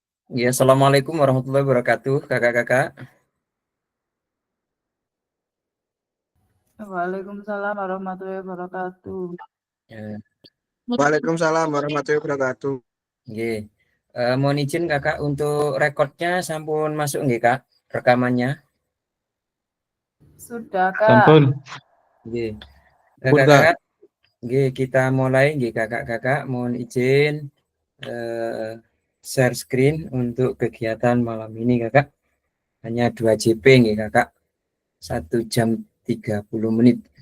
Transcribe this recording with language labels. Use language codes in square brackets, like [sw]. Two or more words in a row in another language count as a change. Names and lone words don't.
[ar] Ya, السلام عليكم ورحمة الله وبركاته, kakak-kakak. وعليكم السلام ورحمة الله وبركاته. [id] Ya, [ar] وعليكم السلام ورحمة الله وبركاته. [id] nggih. Mohon izin kakak untuk rekodnya sampun masuk nggih kak, rekamannya. Sudah, Kak. Sampun. Nggih. Sampun, Kak. Kakak-kakak, nggih kita mulai nggih kakak-kakak. Mohon izin share screen untuk kegiatan malam ini kakak. Hanya 2 JP nggih kakak. 1 jam 30 menit.